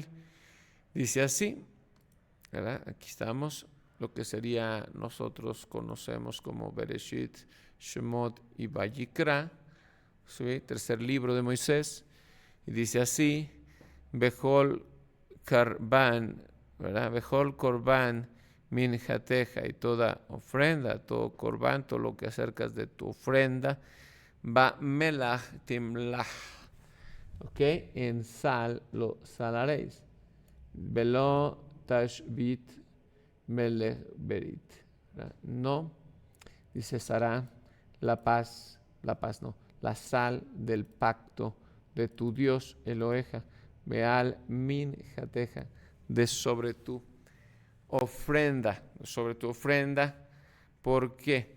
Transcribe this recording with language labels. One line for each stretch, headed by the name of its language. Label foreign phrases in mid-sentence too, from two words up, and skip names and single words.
Spanish: Dice así, ¿verdad? Aquí estamos, lo que sería, nosotros conocemos como Bereshit, Shemot y Vayikra, ¿sí? Tercer libro de Moisés. Y dice así,
Hebrew: בכל קרבן,
Spanish: ¿verdad?
Hebrew: בכל קרבן מנחתך,
Spanish: y toda ofrenda, todo corbán, todo lo que acercas de tu ofrenda,
Hebrew: במלח תמלח,
Spanish: ¿ok? En sal lo salaréis.
Hebrew: ולא תשבית מלח ברית,
Spanish: no, dice Sará, la paz no, la sal del pacto de tu Dios Eloheja,
Hebrew: מעל מנחתך,
Spanish: de sobre tu ofrenda, ¿por qué?